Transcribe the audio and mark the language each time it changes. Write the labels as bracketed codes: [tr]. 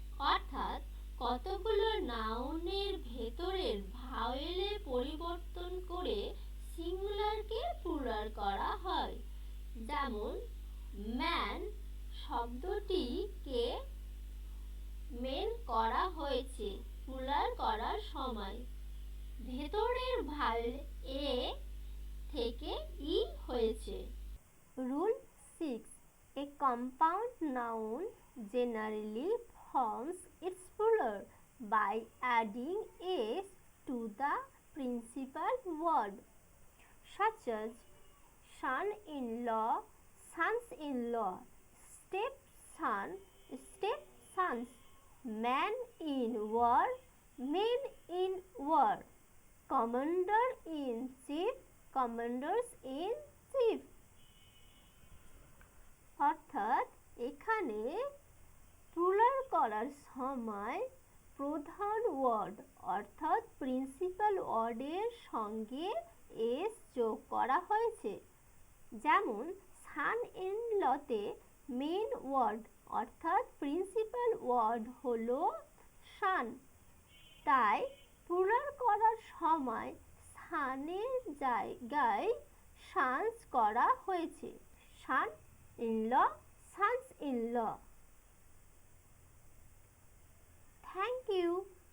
[bn] অর্থাৎ কতগুলো নাউনের ভেতরের ভাওয়েলের পরিবর্তন করে সিঙ্গুলারকে প্লুরাল করা হয়। যেমন ম্যান শব্দটিকে মেন করা হয়েছে প্লুরাল করার সময়, ভেতরের ভাওয়েল এ থেকে ই হয়েছে। [en] Rule 6. A compound noun generally forms its plural by adding s to the principal word, such as son-in-law, sons-in-law, stepson, stepsons, man in war, men in war, commander in chief, commanders in chief. [bn] অর্থাৎ এখানে plural করার সময় প্রধান word অর্থাৎ principal ওয়ার্ডের সঙ্গে S যোগ করা হয়েছে। যেমন সান ইন লতে মেন ওয়ার্ড অর্থাৎ প্রিন্সিপাল ওয়ার্ড হলো সান, তাই প্লুরাল করার সময় সানের জায়গায় সানস করা হয়েছে। [en] Son in law, sons in law. Thank you.